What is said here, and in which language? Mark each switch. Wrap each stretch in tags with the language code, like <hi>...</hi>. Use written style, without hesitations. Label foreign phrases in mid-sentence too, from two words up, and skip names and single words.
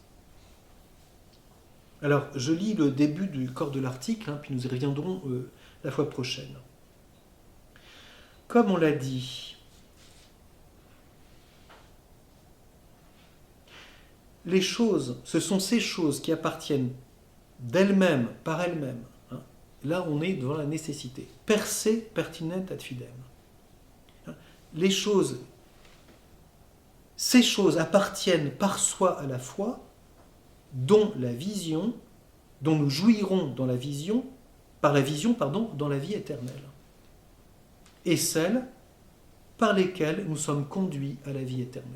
<fr>Alors, je lis le début du corps de l'article, hein, puis nous y reviendrons la fois prochaine. Comme on l'a dit, les choses, ce sont ces choses qui appartiennent d'elles-mêmes, par elles-mêmes, hein, là on est devant la nécessité.</fr> <la>Per se pertinent ad fidem.</la> <fr>Les choses, ces choses appartiennent par soi à la foi, dont nous jouirons dans la vision, par la vision, dans la vie éternelle. Et celles par lesquelles nous sommes conduits à la vie éternelle.</fr>